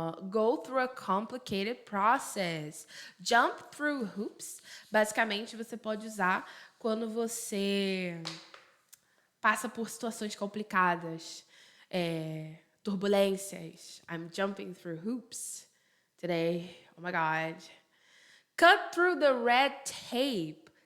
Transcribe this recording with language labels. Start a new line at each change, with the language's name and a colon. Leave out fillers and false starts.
English: Go through a complicated process. Jump through hoops.
Portuguese: Basicamente, você pode usar quando você passa por situações complicadas, turbulências.
English: I'm jumping through hoops today. Oh my God. Cut through the red tape.